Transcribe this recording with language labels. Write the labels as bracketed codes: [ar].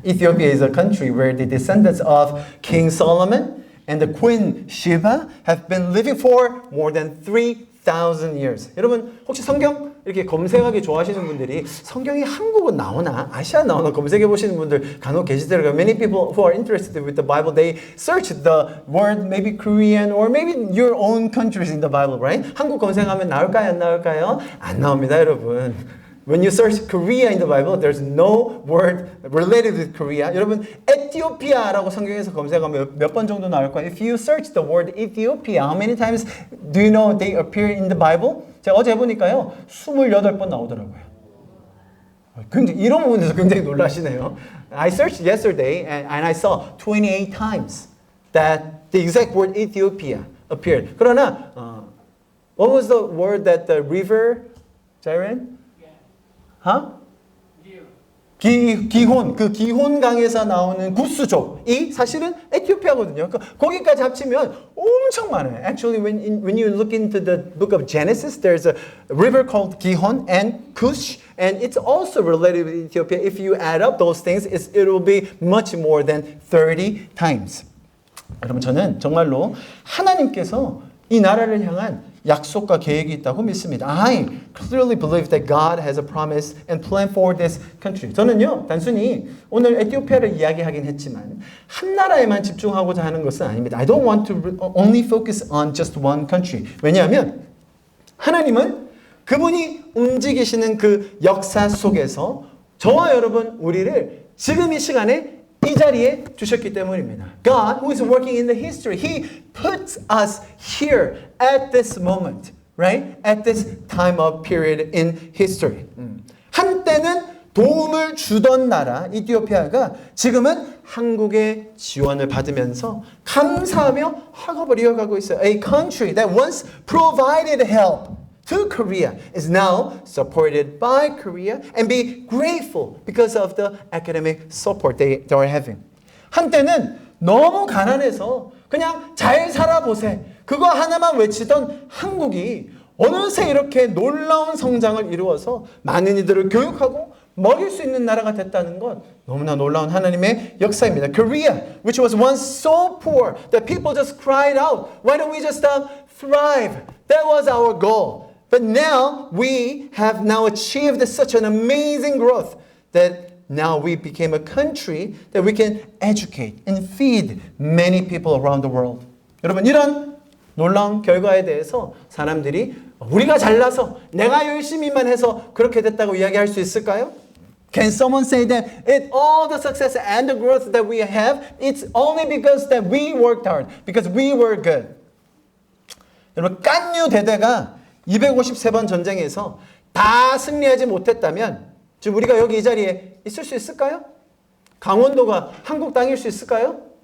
[en] Ethiopia is a country where the descendants of King Solomon and the Queen Sheba have been living for more than 3,000 years. [ko] 여러분 혹시 성경 이렇게 검색하기 좋아하시는 분들이 성경이 한국은 나오나 아시아 나오나 검색해 보시는 분들 간혹 계시더라고요. [en] Many people who are interested with the Bible, they search the word maybe Korean or maybe your own countries in the Bible, right? [ko] 한국 검색하면 나올까요? 안 나올까요? 안 나옵니다, 여러분. [en] When you search Korea in the Bible, there's no word related with Korea. [ko] 여러분, 에티오피아라고 성경에서 검색하면 몇 번 정도 나올까요? [en] If you search the word Ethiopia, how many times do you know they appear in the Bible? [ko] 제가 어제 해보니까요, 28번 나오더라고요. 굉장히, 이런 부분에서 굉장히 놀라시네요. [en] I searched yesterday and I saw 28 times that the exact word Ethiopia appeared. [ko] 그러나, [en] what was the word that the river, Jaren? [ko] 기혼, 그 기혼강에서 나오는 구스족이 사실은 에티오피아거든요. 거기까지 합치면 엄청 많아요. [en] Actually, when you look into the book of Genesis, there's a river called Gihon and Cush, and it's also related with Ethiopia. If you add up those things, it will be much more than 30 times. [ko] 여러분, 저는 정말로 하나님께서 이 나라를 향한 약속과 계획이 있다고 믿습니다. [en] I clearly believe that God has a promise and plan for this country. [ko] 저는요, 단순히 오늘 에티오피아를 이야기하긴 했지만 한 나라에만 집중하고자 하는 것은 아닙니다. I don't want to only focus on just one country. 왜냐하면 하나님은 그분이 움직이시는 그 역사 속에서 저와 여러분 우리를 지금 이 시간에 이 이 자리에 주셨기 때문입니다. [en] God, who is working in the history, He puts us here at this moment, right? At this time of period in history. [ko] 한때는 도움을 주던 나라 이티오피아가 지금은 한국의 지원을 받으면서 감사하며 학업을 이어가고 있어요. [en] A country that once provided help to Korea is now supported by Korea and be grateful because of the academic support they are having. [ko] 한때는 너무 가난해서 그냥 잘 살아보세. 그거 하나만 외치던 한국이 어느새 이렇게 놀라운 성장을 이루어서 많은 이들을 교육하고 먹일 수 있는 나라가 됐다는 건 너무나 놀라운 하나님의 역사입니다. [en] Korea, which was once so poor that people just cried out, why don't we just thrive? That was our goal. But now we have now achieved such an amazing growth that now we became a country that we can educate and feed many people around the world. [ko] 여러분, 이런 놀라운 결과에 대해서 사람들이 우리가 잘나서 내가 열심히만 해서 그렇게 됐다고 이야기할 수 있을까요? [en] Can someone say that all the success and the growth that we have, it's only because that we worked hard, because we were good? [ko] 여러분, 깐유 대대가 253번 전쟁에서 다 승리하지 못했다면 지금 우리가 여기 이 자리에 있을 수 있을까요? 강원도가 한국 땅일 수 있을까요?